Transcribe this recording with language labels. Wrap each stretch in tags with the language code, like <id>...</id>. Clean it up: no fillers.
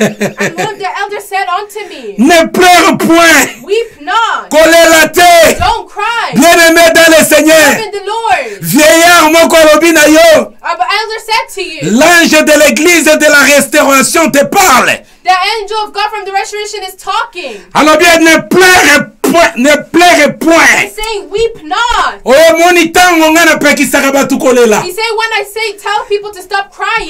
<en>And one of the elders said unto me,</en> <fr>ne pleure point,</fr> <en>Weep not,</en> <ln>kolela te,</ln> <en>don't cry,</en> <fr>bien-aimé dans le Seigneur.</fr> <en>in the Lord.</en> <ln>Vieillard moko lobi na yo,</ln> <en>Our elder said to you,</en> <fr>l'ange de l'église de la restauration te parle.</fr> <en>the angel of God from the restoration is talking.</en> <fr>Alors bien, ne pleure point, ne pleure point.</fr> <en>He's saying, Weep not.</en> <ln>Oh, moni tango nga na pekisaka batu kolela.</ln> <en>He said, when I say tell people to stop crying,</en>